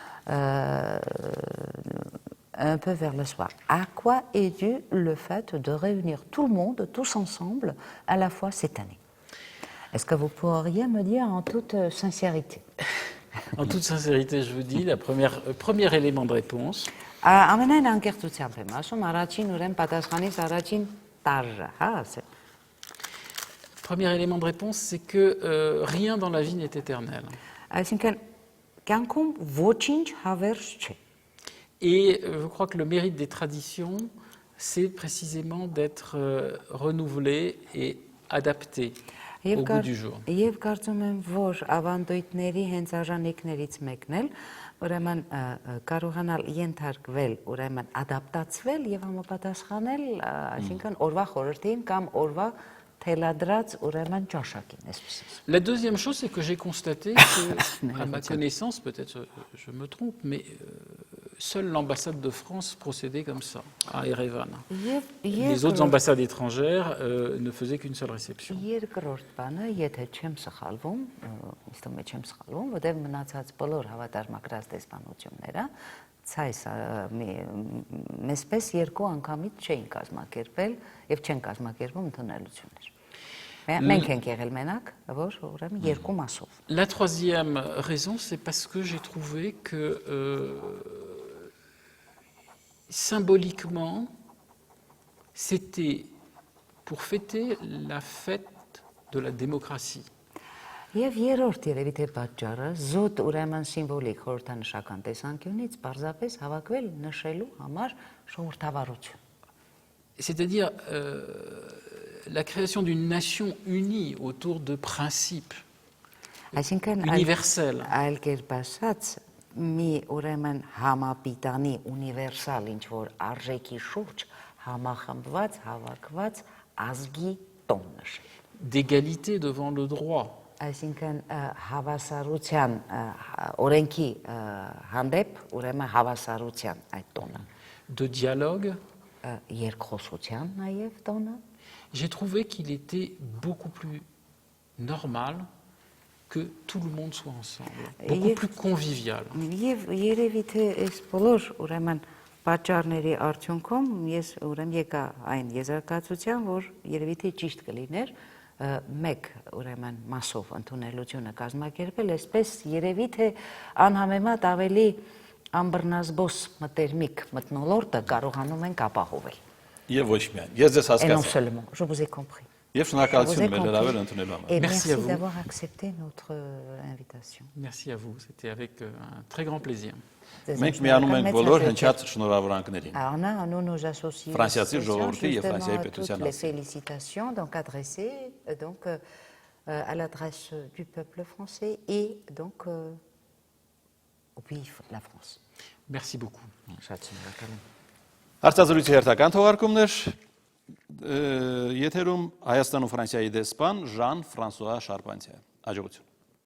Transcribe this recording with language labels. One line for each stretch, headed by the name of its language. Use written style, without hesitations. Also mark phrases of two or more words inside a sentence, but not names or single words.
French: Un peu vers le soir. À quoi est dû le fait de réunir tout le monde, tous ensemble, à la fois cette année? Est-ce que vous pourriez me dire en toute sincérité? En toute sincérité, je vous dis, premier élément de réponse.
Armenian: Ամենայն անկեղծությամբ եմ ասում, առաջին ուրեմն պատասխանից առաջին տարը, հա, ասեմ։
French: Premier élément de réponse, c'est que rien dans la vie n'est éternel.
Armenian: Այսինքն կյանքում ոչինչ հավերժ չէ։
French: Et je crois que le mérite des traditions, c'est précisément d'être renouvelé et adapté au goût du jour.
Armenian: Եվ կարծում եմ, որ ավանդույթների հենց արժանինքներից մեկն էլ, ուրեմն կարողանալ ենթարկվել, ուրեմն ադապտացվել եւ համապատասխանել, այսինքն օրվա խորհրդին կամ օրվա թելադրած ուրեմն ճաշակին, այսպես։
French: La deuxième chose, c'est que j'ai constaté que, à ma connaissance, peut-être je me trompe, mais seule l'ambassade de France procédait comme ça, à Erevan. Les autres ambassades étrangères ne faisaient qu'une seule réception.
Armenian: Երկրորդ բանը, եթե չեմ սխալվում, ինձ թվում է չեմ սխալվում, որտեղ մնացած բոլոր հավատարմագրած դեսպանությունները ցայս մեզպես երկու անգամից չէին կազմակերպել եւ չեն կազմակերպում ընդունելություններ։ Մենք ենք եղել մենակ, որ ուրեմն երկու մասով։
French: La troisième raison, c'est parce que j'ai trouvé que symboliquement, c'était pour fêter la fête de la démocratie.
Armenian: Եվ երրորդ երևի թե պատճառը զուտ ուրեմն սիմվոլիկ խորհրդանշական տեսանկյունից պարզապես հավաքվել նշելու համար ժողովրդավարություն։
French: C'est-à-dire la création d'une nation unie autour de principes universels.
Armenian: Այլ կերպ ասած, մի ուրեմն համապիտանի ունիվերսալ ինչ-որ արժեքի շուրջ համախմբված, հավաքված ազգի տոն նշել։
French: D'égalité devant le droit.
Armenian: Այսինքն հավասարության օրենքի հանդեպ ուրեմն հավասարության այդ տոնը։
French: De dialogue.
Armenian: Երկխոսության նաև տոնը։
French: J'ai trouvé qu'il était beaucoup plus normal que tout le monde soit ensemble, beaucoup plus convivial.
Armenian: Եվ երևի թե այս բոլոր ուրեմն պատճառների արդյունքում ես ուրեմն եկա այն եզրակացության, որ երևի թե ճիշտ կլիներ մեկ ուրեմն մասով ընդունելությունը կազմակերպել, այսպես երևի թե անհամեմատ ավելի ամբռնազբոս մտերմիկ մթնոլորտը կարողանում ենք ապահովել։ Եվ ոչ միայն։ Ես ձեզ
French: Et non
Armenian: հասկացա։
French: seulement, je vous ai compris.
Armenian: Եվ շնորհակալություն մեր հրավեր ընդունելու համար։
French: Et Merci merci à vous. d'avoir accepté notre invitation. Merci à vous, c'était avec un très grand plaisir.
Armenian: Մենք միանում ենք բոլոր հնչած շնորհավորանքներին։
French: Alors, nous nous associons
Armenian: Ֆրանսիացի ժողովրդի եւ
French: justement
Armenian: Ֆրանսիայի
French: à
Armenian: պետության
French: toutes les
Armenian: մասին։
French: félicitations donc adressées donc à l'adresse du peuple français et donc au pays de la France. Merci beaucoup.
Armenian: Շատ շնորհակալ եմ։ Հարցազրույցի հերթական թողարկումներ եթերում Հայաստան ու Ֆրանսիայի դեսպան Ժան Ֆրանսուଆ Շարպանցյան։ Աջակցություն։